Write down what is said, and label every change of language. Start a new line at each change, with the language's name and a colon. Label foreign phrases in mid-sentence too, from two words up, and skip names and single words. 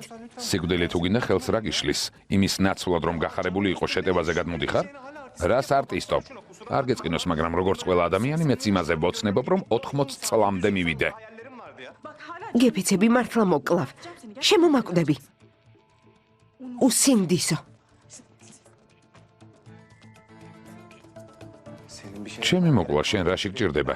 Georgian: სიკვდილი თუ გინდა ხელს რა გიშლის? იმის ნაცვლად რომ გახარებული იყო შეტევაზე გადმოდიხარ? რას არტისტობ? არ გეწყინოს, მაგრამ როგორც ყველა ადამიანი მეც იმაზე ვოცნებობ, რომ 80 წლამდე მივიდე. გეფიცები მართლა მოკლავ. შემომაკვდები. უსინდისო.
Turkish: Senin bir şey.
Georgian: ჩემი მოკლა შენ რაში გჭირდება?